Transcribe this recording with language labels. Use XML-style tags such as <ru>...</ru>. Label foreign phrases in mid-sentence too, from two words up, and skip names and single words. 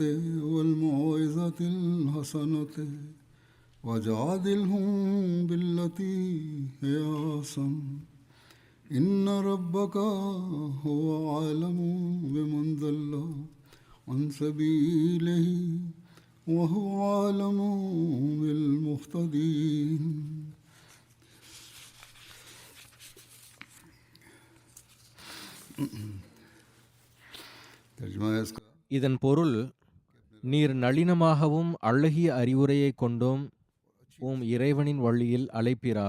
<ar>والموعظة الحسنة وجادلهم بالتي هي أحسن إن ربك هو أعلم بمن ضل عن سبيله وهو أعلم بالمهتدين.</ar> <ta>இதன் பொருள், நீர் நளினமாகவும் அழகிய அறிவுரையைக் கொண்டும் இறைவனின் வழியில் அழைப்பீராக.</ta>